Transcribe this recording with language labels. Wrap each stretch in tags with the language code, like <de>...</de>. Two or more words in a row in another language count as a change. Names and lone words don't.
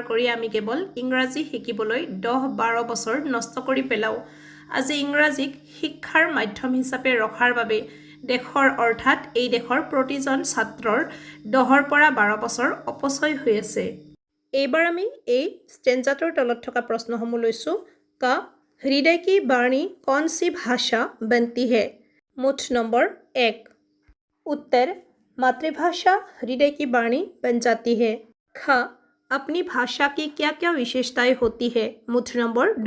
<as>কৰি আমি কেৱল ইংৰাজী শিকিবলৈ 10-12 বছৰ নষ্ট কৰি পেলাওঁ আজি ইংৰাজীক শিক্ষাৰ মাধ্যম হিচাপে ৰখাৰ বাবে দেশৰ অৰ্থাৎ এই দেশৰ প্ৰতিজন ছাত্ৰৰ 10 পৰা 12 বছৰ অপচয় হৈ আছে এইবাৰ আমি এই ষ্টেঞ্জাটোৰ তলত থকা প্ৰশ্নসমূহ লৈছোঁ</as> <hi>का हृदय की वाणी कौन सी भाषा बनती है मुठ नंबर 1 उत्तर मातृभाषा हृदय की वाणी बन जाती है ख अपनी भाषा की क्या क्या विशेषताएं होती है मुठ नंबर 2</hi>